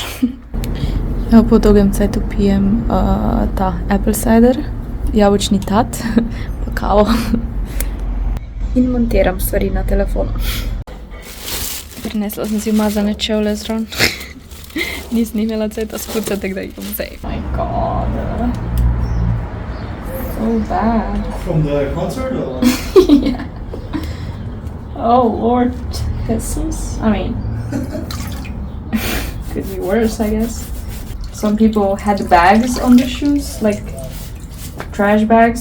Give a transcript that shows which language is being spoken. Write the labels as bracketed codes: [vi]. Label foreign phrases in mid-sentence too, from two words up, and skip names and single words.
[sl] Ja, po dolgem cajtu pijem ta [en] apple cider, [sl] jabolčni tat, pa kavo. In montiram stvari na telefonu. Prinesla sem si umazane čevlje zraven. Nisem imela cajta spucati, tako da jih bom zdaj. [en] My god. So bad. From the concert or? Yeah. Oh, Lord Jesus. I mean, could be worse, I guess. Some people had bags on the shoes, like trash bags.